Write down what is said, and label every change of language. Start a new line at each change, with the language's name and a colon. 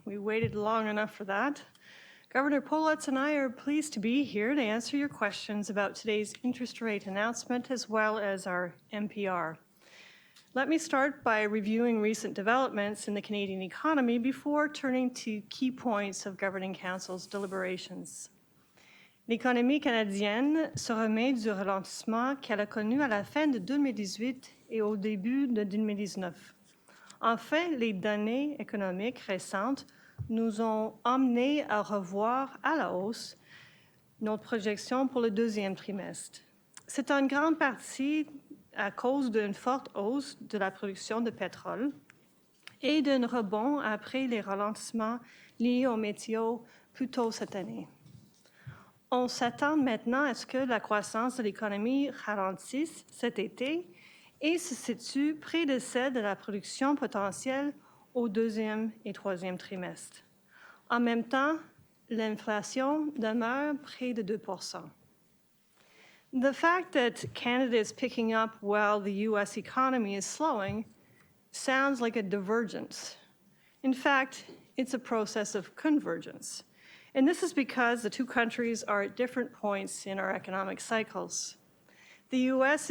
English: We waited long enough for that. Governor Poloz and I are pleased to be here to answer your questions about today's interest rate announcement as well as our MPR. Let me start by reviewing recent developments in the Canadian economy before turning to key points of Governing Council's deliberations.
French: L'économie canadienne se remet du ralentissement qu'elle a connu à la fin de 2018 et au début de 2019. Enfin, les données économiques récentes nous ont amenés à revoir à la hausse notre projection pour le deuxième trimestre. C'est en grande partie à cause d'une forte hausse de la production de pétrole et d'un rebond après les ralentissements liés aux météos plus tôt cette année. On s'attend maintenant à ce que la croissance de l'économie ralentisse cet été et se situe près de celle de la production potentielle au deuxième et troisième trimestre. En même temps, l'inflation demeure près de 2%.
English: The fact that Canada is picking up while the U.S. economy is slowing sounds like a divergence. In fact, it's a process of convergence. And this is because the two countries are at different points in our economic cycles. The U.S.